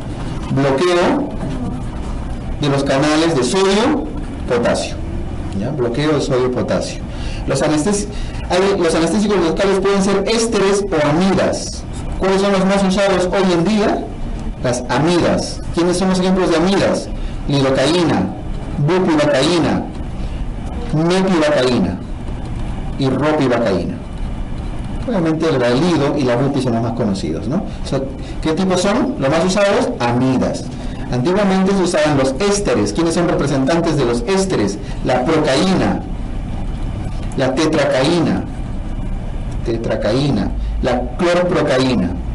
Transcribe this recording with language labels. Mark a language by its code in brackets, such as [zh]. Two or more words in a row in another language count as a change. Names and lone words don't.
[es] Bloqueo de los canales de sodio-potasio. ¿Ya? Bloqueo de sodio-potasio. Los anestésicos locales pueden ser ésteres o amidas. ¿Cuáles son los más usados hoy en día? Las amidas. ¿Quiénes son los ejemplos de amidas? Lidocaína, bupivacaína, mepivacaína y ropivacaína. Obviamente el lido y la bupi son los más conocidos, ¿no? O sea, ¿qué tipos son? Los más usados, amidas. Antiguamente se usaban los ésteres. ¿Quiénes son representantes de los ésteres? La procaína, la tetracaína, la clorprocaína.